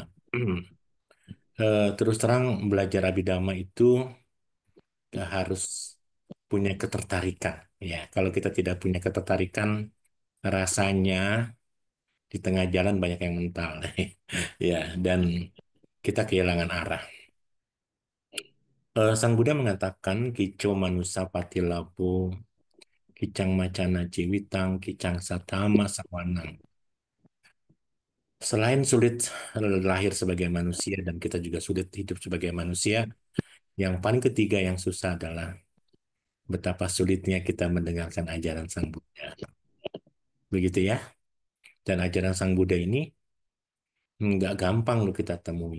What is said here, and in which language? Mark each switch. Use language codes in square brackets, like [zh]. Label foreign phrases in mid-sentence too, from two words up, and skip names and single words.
[id] Terus terang belajar Abhidhamma itu harus punya ketertarikan. Ya, kalau kita tidak punya ketertarikan, rasanya di tengah jalan banyak yang mental. Ya, dan kita kehilangan arah. Sang Buddha mengatakan, [pi] Kico manusa patilabu, kicang macana ciwitang, kicang satama sawanang. [id] Selain sulit lahir sebagai manusia dan kita juga sulit hidup sebagai manusia, yang paling ketiga yang susah adalah betapa sulitnya kita mendengarkan ajaran Sang Buddha. Begitu ya. Dan ajaran Sang Buddha ini nggak gampang loh kita temui.